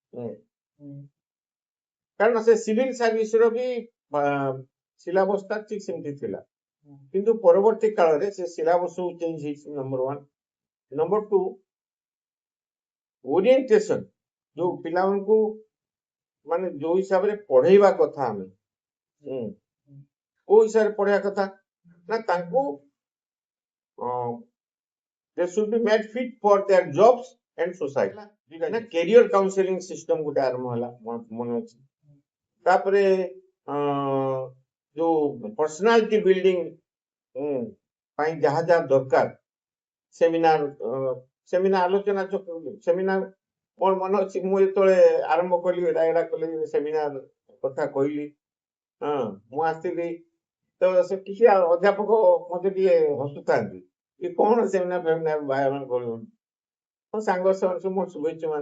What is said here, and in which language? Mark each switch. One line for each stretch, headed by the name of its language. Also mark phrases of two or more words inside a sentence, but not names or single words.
Odia: କାରଣ ସେ
English: civil service
Odia: ର ବି ସିଲାବସ ଟା ଠିକ ସେମିତି ଥିଲା, କିନ୍ତୁ ପରବର୍ତ୍ତୀ କାଳରେ ସେ ସିଲାବସ ଚେଞ୍ଜ ହେଇଛି, ନମ୍ବର 1। ନମ୍ବର 2, ଓରିଏଣ୍ଟେସନ ଯୋଉ ପିଲାମାନଙ୍କୁ ମାନେ ଯୋଉ ହିସାବରେ ପଢେଇବା କଥା, ଆମେ କୋଉ ହିସାବରେ ପଢେଇବା କଥା ନା, ତାଙ୍କୁ
English: they should be made fit for their jobs and society।
Odia: ନା
English: career counseling system
Odia: ଗୋଟେ ଆରମ୍ଭ ହେଲା, ମନେ ଅଛି। ତାପରେ ଯୋଉ
English: personality building
Odia: ପାଇଁ ଯାହା ଯାହା ଦରକାର, ସେମିନାର ଆଲୋଚନା ସେମିନାର, ମୋର ମନେ ଅଛି ମୁଁ ଯେତେବେଳେ ଆରମ୍ଭ କଲି ରାୟଗଡା କଲେଜରେ ସେମିନାର କଥା କହିଲି, ମୁଁ ଆସିଥିଲି, ତ ସେ କିଛି ଅଧ୍ୟାପକ ମତେ ଟିକେ ହସୁଥାନ୍ତି କି କଣ ସେମିନାର ଫେମିନାର ବାହାରଣ କରୁଛନ୍ତି, ମୋ ସାଙ୍ଗ ସବୁ ମୋର ଶୁଭେଚ୍ଛୁ ମାନେ।